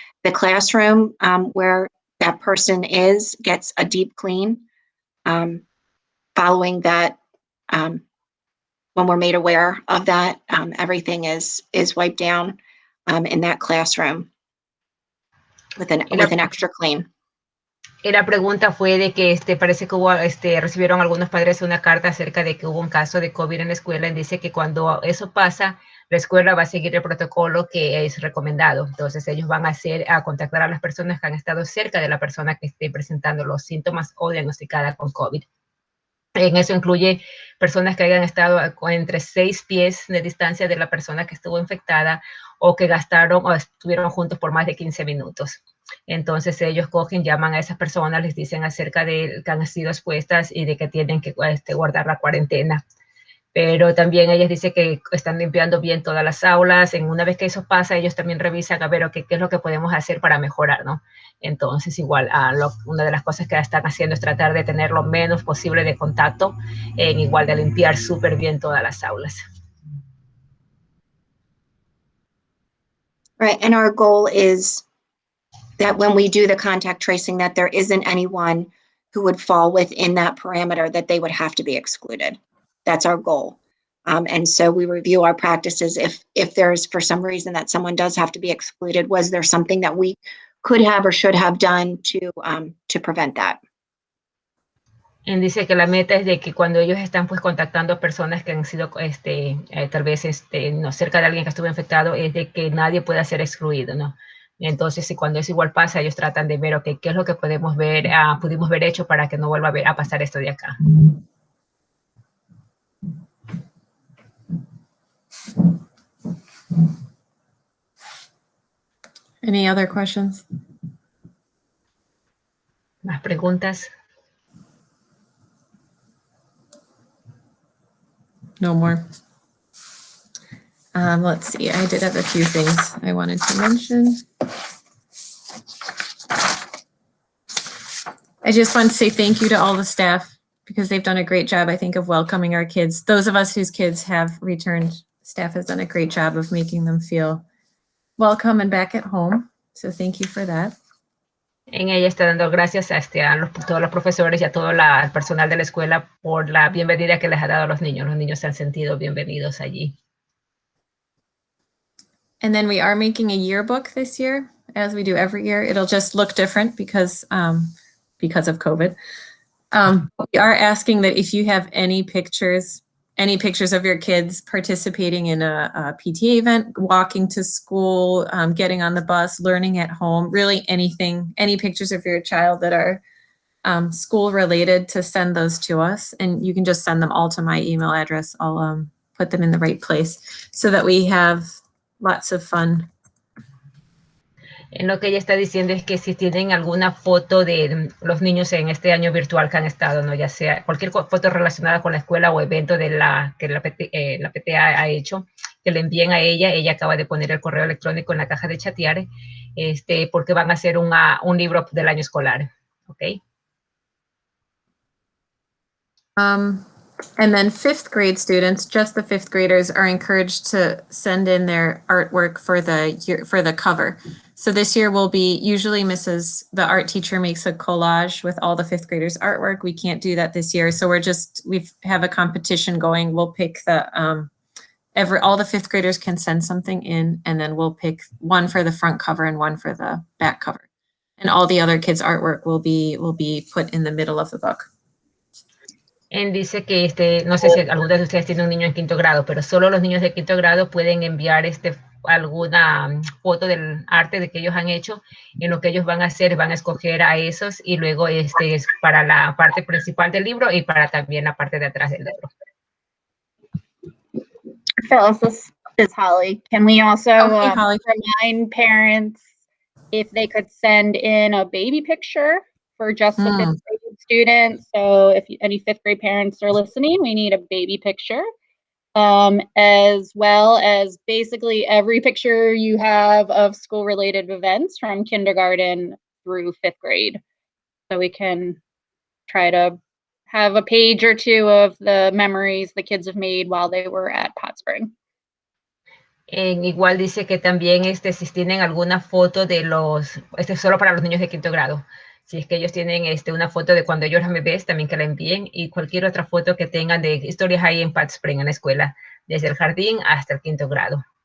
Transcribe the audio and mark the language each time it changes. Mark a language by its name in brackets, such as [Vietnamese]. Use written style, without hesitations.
[English] The classroom where that person gets a deep clean. Following that, when we're made aware of that, everything is wiped down in that classroom. With an extra clean. [Spanish] Y la pregunta fue de que parece que recibieron algunos padres una carta acerca de que hubo un caso de COVID en la escuela y dice que cuando eso pasa, la escuela va a seguir el protocolo que es recomendado. Entonces ellos van a contactar a las personas que han estado cerca de la persona que esté presentando los síntomas o diagnosticada con COVID. En eso incluye personas que hayan estado entre 6 pies de distancia de la persona que estuvo infectada o que gastaron o estuvieron juntos por más de 15 minutos. Entonces ellos llaman a esas personas, les dicen acerca de que han sido expuestas y de que tienen que guardar la cuarentena. Pero también ellas dicen que están limpiando bien todas las aulas. Una vez que eso pasa, ellos también revisan a ver qué es lo que podemos hacer para mejorar, ¿no? Entonces, igual, una de las cosas que están haciendo es tratar de tener lo menos posible de contacto, igual de limpiar súper bien todas las aulas. [English] Right, and our goal is that when we do the contact tracing, that there isn't anyone who would fall within that parameter that they would have to be excluded. That's our goal. And so we review our practices. If there's for some reason that someone does have to be excluded, was there something that we could have or should have done to prevent that? [Spanish] Él dice que la meta es de que cuando ellos están contactando a personas que han sido tal vez no, cerca de alguien que estuvo infectado, es de que nadie pueda ser excluido, ¿no? Entonces, si cuando eso igual pasa, ellos tratan de ver, qué es lo que pudimos haber hecho para que no vuelva a pasar esto de acá. [English] Any other questions? [Spanish] ¿Más preguntas? [English] No more. Let's see, I did have a few things I wanted to mention. I just want to say thank you to all the staff because they've done a great job, I think, of welcoming our kids. Those of us whose kids have returned, staff has done a great job of making them feel welcome and back at home. So thank you for that. [Spanish] En ella está dando gracias a todos los profesores y a todo el personal de la escuela por la bienvenida que les ha dado a los niños. Los niños se han sentido bienvenidos allí. [English] And then we are making a yearbook this year. as we do every year. It'll just look different because of COVID. We are asking that if you have any pictures of your kids participating in a PTA event, walking to school, getting on the bus, learning at home, really anything, any pictures of your child that are school related, to send those to us. And you can just send them all to my email address. I'll put them in the right place so that we have lots of fun. [Spanish] En lo que ella está diciendo es que si tienen alguna foto de los niños en este año virtual que han estado, ¿no? Ya sea cualquier foto relacionada con la escuela o evento de que la PTA ha hecho, que le envíen a ella. Ella acaba de poner el correo electrónico en la caja de chatear, porque van a hacer un libro del año escolar. ¿Ok? [English] And then 5th grade students, just the 5th graders, are encouraged to send in their artwork for the cover. So this year will be, usually the art teacher makes a collage with all the 5th graders' artwork. We can't do that this year. So we have a competition going. We'll pick all the 5th graders can send something in, and then we'll pick one for the front cover and one for the back cover. And all the other kids' artwork will be put in the middle of the book. [Spanish] Dice que no sé si alguno de ustedes tiene un niño en 5º grado, pero solo los niños de 5º grado pueden enviar alguna foto del arte de que ellos han hecho. En lo que ellos van a hacer, van a escoger a esos, y luego es para la parte principal del libro y para también la parte de atrás del libro. [English] Phyllis, this is Holly. Can we also hey, Holly. remind parents if they could send in a baby picture for just the 5th grade students? So if any 5th grade parents are listening, we need a baby picture, as well as basically every picture you have of school-related events from kindergarten through 5th grade. So we can try to have a page or two of the memories the kids have made while they were at Pot Spring. [Spanish] Igual dice que también si tienen alguna foto de solo para los niños de 5º grado. Si es que ellos tienen una foto de cuando ellos eran bebés, también que la envíen, y cualquier otra foto que tengan de historias ahí en Pat Spring, en la escuela, desde el jardín hasta el 5º grado.